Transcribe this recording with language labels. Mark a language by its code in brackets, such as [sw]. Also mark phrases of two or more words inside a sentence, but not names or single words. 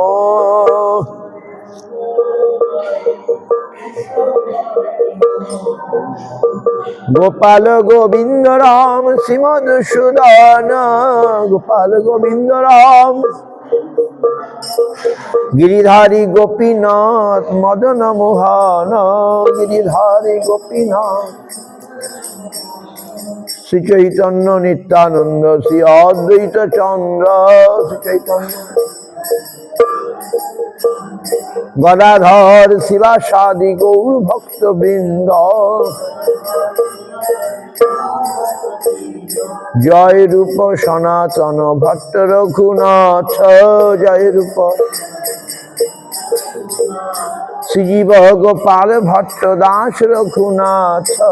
[sa] Gopal Govinda Ram Srimad Sudana Gopal Govinda Ram Giridhari Gopinath Madana Mohana Giridhari Gopinath [bn] Sri Chaitanya Nityananda Sri Advaita Chandra Sri Chaitanya গদাধর শিবাসাদি গৌর ভক্তবৃন্দ, জয় রূপ সনাতন ভট্ট রঘুনাথ, জয় রূপ শ্রীজীব গোপাল ভট্ট দাস রঘুনাথ।